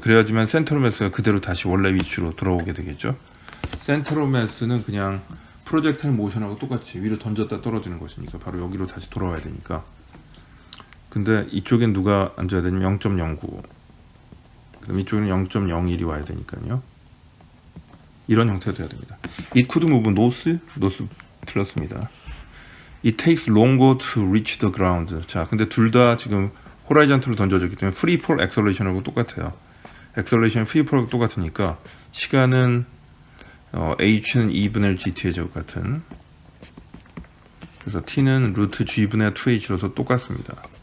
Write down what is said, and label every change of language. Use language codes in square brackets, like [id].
[ko] 그래야지만 센트럴 매스가 그대로 다시 원래 위치로 돌아오게 되겠죠. 센트럴 매스는 그냥 프로젝타일 모션하고 똑같이 위로 던졌다 떨어지는 것이니까 바로 여기로 다시 돌아와야 되니까. 근데 이쪽엔 누가 앉아야 되냐면 0.09, 그럼 이쪽에는 0.01이 와야 되니까요. 이런 형태가 돼야 됩니다. [en] It could move north [ko] 틀렸습니다. [en] It takes longer to reach the ground. [ko] 자, 근데 둘 다 지금 호라이전트로 던져졌기 때문에 free fall acceleration하고 똑같아요. acceleration free fall하고 똑같으니까 시간은 h는 2분의 1 gt의 제곱 같은, 그래서 t는 루트 g분의 2h로서 똑같습니다.